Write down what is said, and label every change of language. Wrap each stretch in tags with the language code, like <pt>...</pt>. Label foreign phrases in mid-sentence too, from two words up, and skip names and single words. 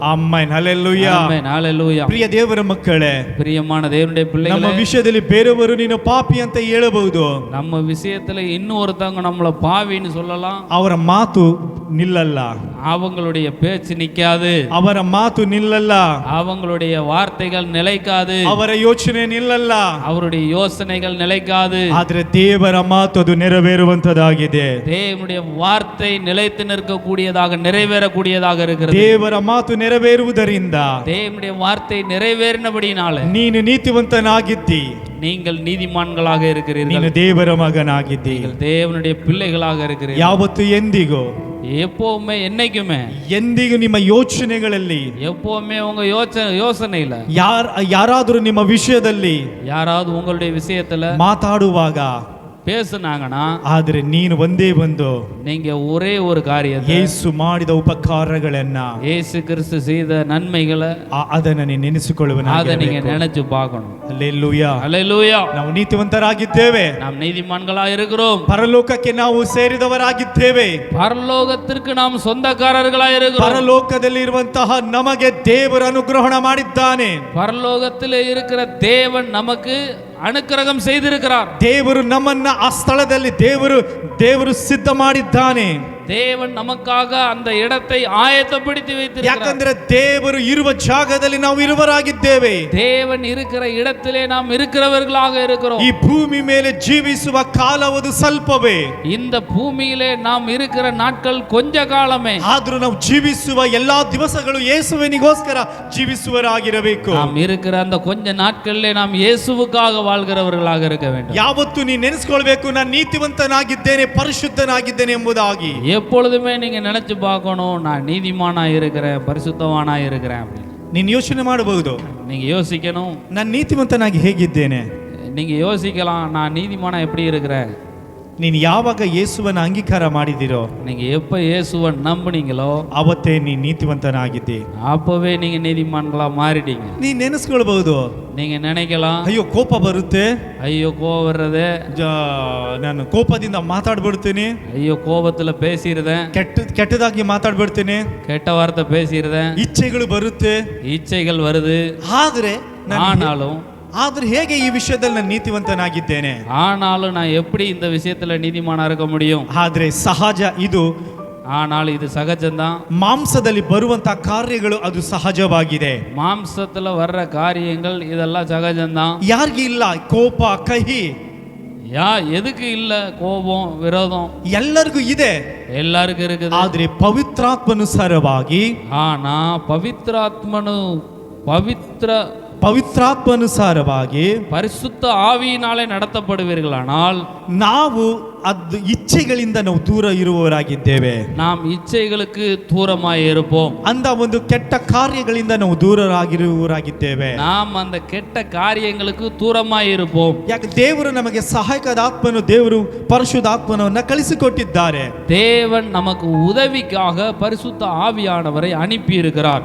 <kn>ಆಮೆನ್, ಹಲ್ಲೆಲೂಯಾ.</kn> <ta>ஆமென், ஹல்லேலூயா.</ta> <kn>ಪ್ರಿಯ ದೇವರ ಮಕ್ಕಳೇ,</kn> <ta>பிரியமான தேவனுடைய</ta> <kn>ನಮ್ಮ</kn> <ta>பிள்ளைகளே,</ta> <kn>ವಿಷಯದಲ್ಲಿ ಬೇರೆಯವರು ನೀನು ಪಾಪಿ ಅಂತ ಹೇಳಬಹುದು.</kn> <ta>நம்ம விஷயத்துல இன்னொருத்தவங்க நம்மள பாவின்னு சொல்லலாம்.</ta> <kn>ಅವರ ಮಾತು ನಿಲ್ಲಲ್ಲ,</kn> <ta>அவங்களுடைய பேச்சு நிக்காது,</ta> <kn>ಅವರ ಮಾತು ನಿಲ್ಲಲ್ಲ,</kn> <ta>அவங்களுடைய வார்த்தைகள் நிலைக்காது,</ta> <kn>ಅವರ ಯೋಚನೆ ನಿಲ್ಲಲ್ಲ.</kn> <ta>அவருடைய யோசனைகள் நிலைக்காது.</ta> <kn>ಆದ್ರೆ ದೇವರ ಮಾತು ಅದು ನೆರವೇರುವಂತದಾಗಿದೆ.</kn> <ta>தேவனுடைய வார்த்தை நிலைத்து நிற்கக்கூடியதாக நிறைவேறக்கூடியதாக இருக்கிறது.</ta> <kn>ದೇವರ ಮಾತು ನೆರವೇರುವುದರಿಂದ</kn> <ta>தேவனுடைய வார்த்தை நிறைவேறினபடினாலே</ta> <kn>ನೀನು ನೀತಿವಂತನಾಗಿದ್ದಿ,</kn> <ta>நீங்கள் நீதிமான்களாக இருக்கிறீர்கள்.</ta> <kn>ನೀನು ದೇವರ ಮಗನಾಗಿದ್ದಿ.</kn> <ta>நீங்கள் தேவனுடைய பிள்ளைகளாக இருக்கிறீர்கள்.</ta> <kn>ಯಾವತ್ತು ಎಂದಿಗೂ</kn> <ta>எப்பவுமே என்னைக்குமே</ta> <kn>ಎಂದಿಗೂ ನಿಮ್ಮ ಯೋಚನೆಗಳಲ್ಲಿ</kn> <ta>எப்பவுமே உங்க யோசனையில</ta> <kn>ಯಾರಾದರೂ ನಿಮ್ಮ ವಿಷಯದಲ್ಲಿ</kn> <ta>யாராவது உங்களுடைய விஷயத்துல</ta> <kn>ಮಾತಾಡುವಾಗ</kn> <ta>பேசுனாங்கன்னா,</ta> <kn>ಆದ್ರೆ ನೀನು ಒಂದೇ ಒಂದು</kn> <ta>நீங்க ஒரே ஒரு காரியத்தை,</ta> <kn>ಯೇಸು ಮಾಡಿದ ಉಪಕಾರಗಳನ್ನ,</kn> <ta>இயேசு கிறிஸ்து செய்த நன்மைகளை</ta> <kn>ಅದನ್ನ ನೀನು</kn> <ta>அதை நீங்க</ta> <kn>ನೆನೆಸಿಕೊಳ್ಳುವನಾಗಿರಬೇಕು.</kn> <ta>நினைச்சு பார்க்கணும்.</ta> <kn>ಹಲ್ಲೆಲೂಯಾ.</kn> <ta>அல்லேலூயா.</ta> <kn>ನಾವು ನೀತಿವಂತರಾಗಿದ್ದೇವೆ,</kn> <ta>நாம் நீதிமான்களா இருக்கிறோம்.</ta> <kn>ಪರಲೋಕಕ್ಕೆ ನಾವು ಸೇರಿದವರಾಗಿದ್ದೇವೆ.</kn> <ta>பரலோகத்திற்கு நாம் சொந்தக்காரர்களா இருக்கிறோம்.</ta> <kn>ಪರಲೋಕದಲ್ಲಿ ಇರುವಂತಹ ನಮಗೆ ದೇವರು ಅನುಗ್ರಹಣ ಮಾಡಿದ್ದಾನೆ.</kn> <ta>பரலோகத்திலே இருக்கிற தேவன் நமக்கு ಅನುಗ್ರಹಂ செய்திருக்கிறார்.</ta> <kn>ದೇವರು ನಮ್ಮನ್ನ ಆ ಸ್ಥಳದಲ್ಲಿ ದೇವರು ಸಿದ್ಧ ಮಾಡಿದ್ದಾನೆ.</kn> <ta>தேவன் நமக்காக அந்த இடத்தை ஆயத்தப்படுத்தி வைத்திருக்கிறார்.</ta> <kn>ಯಾಕಂದ್ರೆ ದೇವರು ಇರುವ ಜಾಗದಲ್ಲಿ ನಾವು ಇರುವರಾಗಿದ್ದೇವೆ.</kn> <ta>தேவன் இருக்கிற இடத்திலே நாம் இருக்கிறவர்களாக இருக்கிறோம்.</ta> <kn>ಈ ಭೂಮಿ ಮೇಲೆ ಜೀವಿಸುವ ಕಾಲವದು ಸ್ವಲ್ಪವೇ.</kn> <ta>இந்த பூமியிலே நாம் இருக்கிற நாட்கள் கொஞ்ச காலமே.</ta> <kn>ಆದ್ರೂ ನಾವು ಜೀವಿಸುವ ಎಲ್ಲಾ ದಿವಸಗಳು ಯೇಸುವಿನಿಗೋಸ್ಕರ ಜೀವಿಸುವರಾಗಿರಬೇಕು.</kn> <ta>நாம் இருக்கிற அந்த கொஞ்ச நாட்களிலே நாம் இயேசுவுக்காக வாழ்கிறவர்களாக இருக்க வேண்டும்.</ta> <kn>ಯಾವತ್ತೂ ನೀನು ನೆನೆಸ್ಕೊಳ್ಬೇಕು, ನಾನು ನೀತಿವಂತನಾಗಿದ್ದೇನೆ, ಪರಿಶುದ್ಧನಾಗಿದ್ದೇನೆ ಎಂಬುದಾಗಿ.</kn> <ta>எப்பொழுதுமே நீங்க நினைச்சு பார்க்கணும், நான் நீதிமானா இருக்கிறேன், பரிசுத்தவானா இருக்கிறேன் அப்படின்னு.</ta> <kn>ನೀನು ಯೋಚನೆ ಮಾಡಬಹುದು,</kn> <ta>நீங்க யோசிக்கணும்.</ta> <kn>ನಾನು ನೀತಿವಂತನಾಗಿ ಹೇಗಿದ್ದೇನೆ.</kn> <ta>நீங்க யோசிக்கலாம், நான் நீதிமானா எப்படி இருக்கிறேன்.</ta> <kn>ನೀನು ಯಾವಾಗ ಯೇಸುವನ್ನ ಅಂಗೀಕಾರ ಮಾಡಿದಿರೋ,</kn> <ta>நீங்க எப்ப இயேசுவை நம்புனீங்களோ</ta> <kn>ಅವತ್ತೇ ನೀನು ನೀತಿವಂತನಾಗಿದ್ದೆ.</kn> <ta>அப்பவே நீங்க நீதிமான்களா மாறிட்டீங்க.</ta> <kn>ನೀನು ನೆನೆಸ್ಕೊಳ್ಬಹುದು,</kn> <ta>நீங்க நினைக்கலாம்,</ta> <kn>ಅಯ್ಯೋ ಕೋಪ ಬರುತ್ತೆ,</kn> <ta>ஐயோ கோவம் வர்றது,</ta> <kn>ನಾನು ಕೋಪದಿಂದ ಮಾತಾಡ್ಬಿಡ್ತೀನಿ,</kn> <ta>ஐயோ கோபத்துல பேசிடுறேன்,</ta> <kn>ಕೆಟ್ಟದಾಗಿ ಮಾತಾಡ್ಬಿಡ್ತೀನಿ,</kn> <ta>கெட்ட வார்த்தை பேசிடுறேன்,</ta> <kn>ಇಚ್ಛೆಗಳು ಬರುತ್ತೆ,</kn> <ta>இச்சைகள் வருது.</ta> <kn>ಆದ್ರೆ ಹೇಗೆ ಈ ವಿಷಯದಲ್ಲಿ ನಾನು ನೀತಿವಂತನಾಗಿದ್ದೇನೆ?</kn> <ta>ஆனாலும் நான் எப்படி இந்த விஷயத்துல நீதிமானா இருக்க முடியும்?</ta> <kn>ಆದ್ರೆ ಸಹಜ ಇದು.</kn> <ta>ஆனால் இது சகஜம்தான்.</ta> <kn>ಮಾಂಸದಲ್ಲಿ ಬರುವಂತ ಕಾರ್ಯಗಳು ಅದು ಸಹಜವಾಗಿದೆ.</kn> <ta>மாம்சத்துல வர்ற காரியங்கள் இதெல்லாம் சகஜம்தான்.</ta> <kn>ಯಾರಿಗೂ ಇಲ್ಲ ಕೋಪ, ಕಹಿ,</kn> <ta>எதுக்கு இல்ல கோபம், விரோதம்?</ta> <kn>ಎಲ್ಲರಿಗೂ ಇದೆ,</kn> <ta>எல்லாருக்கும் இருக்குது.</ta> <kn>ಆದ್ರೆ ಪವಿತ್ರಾತ್ಮನುಸಾರವಾಗಿ,</kn> <ta>ஆனா ಪವಿತ್ರಾತ್ಮನುಸಾರವಾಗಿ</ta> <kn>ಪರಿಶುದ್ಧ</kn> <ta>ஆவியினாலே நடத்தப்படுவீர்களானால்</ta> <kn>ನಾವು ಅದು ಇಚ್ಛೆಗಳಿಂದ ನಾವು ದೂರ ಇರುವವರಾಗಿದ್ದೇವೆ.</kn> <ta>நாம் இச்சைகளுக்கு தூரமாய் இருப்போம்.</ta> <kn>ಅಂದ ಒಂದು ಕೆಟ್ಟ ಕಾರ್ಯಗಳಿಂದ ನಾವು ದೂರರಾಗಿರುವವರಾಗಿದ್ದೇವೆ.</kn> <ta>நாம் அந்த கெட்ட காரியங்களுக்கு தூரமாய் இருப்போம்.</ta> <kn>ಯಾಕೆ ದೇವರು ನಮಗೆ ಸಹಾಯಕದ ಆತ್ಮನು, ದೇವರು ಪರಿಶುದ್ಧ ಆತ್ಮನನ್ನ ಕಳಿಸಿಕೊಟ್ಟಿದ್ದಾರೆ.</kn> <ta>தேவன் நமக்கு உதவிக்காக பரிசுத்த ஆவியானவரை அனுப்பி இருக்கிறார்.</ta>